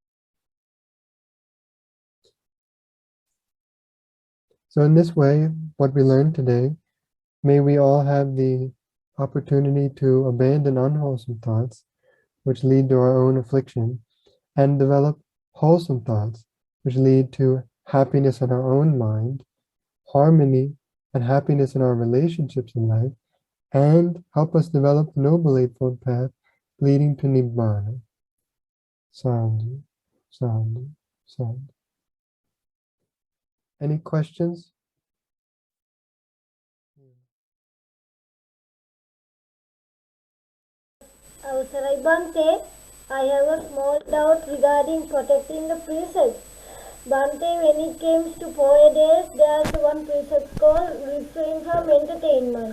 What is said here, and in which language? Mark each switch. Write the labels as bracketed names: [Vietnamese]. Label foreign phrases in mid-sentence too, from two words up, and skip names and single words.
[English] So in this way, what we learned today, may we all have the opportunity to abandon unwholesome thoughts, which lead to our own affliction, and develop wholesome thoughts, which lead to happiness in our own mind, harmony and happiness in our relationships in life, and help us develop the Noble Eightfold Path leading to Nibbana. [Pali] Sadhu, sadhu, sadhu. [English] Any questions? Avsarai Bante, I have a small doubt regarding protecting the precepts. Bante, when it comes to 4 days, there's one precept called refrain from entertainment.